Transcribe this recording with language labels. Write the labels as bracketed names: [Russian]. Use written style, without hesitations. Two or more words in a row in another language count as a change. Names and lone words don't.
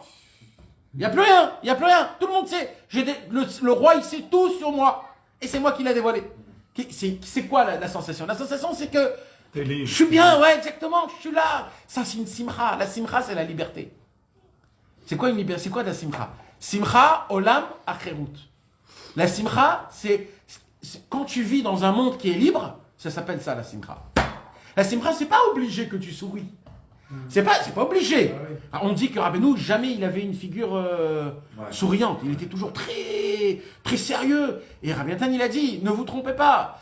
[French] Il n'y a plus rien, tout le monde sait. Le roi, il sait tout sur moi. Et c'est moi qui l'ai dévoilé. C'est quoi la sensation? La sensation, c'est que je suis bien, ouais, exactement, je suis là. Ça, c'est une simcha. La simcha, c'est la liberté. C'est quoi une liberté? C'est quoi la simcha? [Hebrew] שמחה, עולם, חירות. [French] La simcha, c'est quand tu vis dans un monde qui est libre, ça s'appelle ça, la simcha. La simcha, c'est pas obligé que tu souris. C'est pas obligé. On dit que Rabbeinu, jamais il avait une figure souriante. Il était toujours très, très sérieux. Et Rabbi Nathan, il a dit, ne vous trompez pas.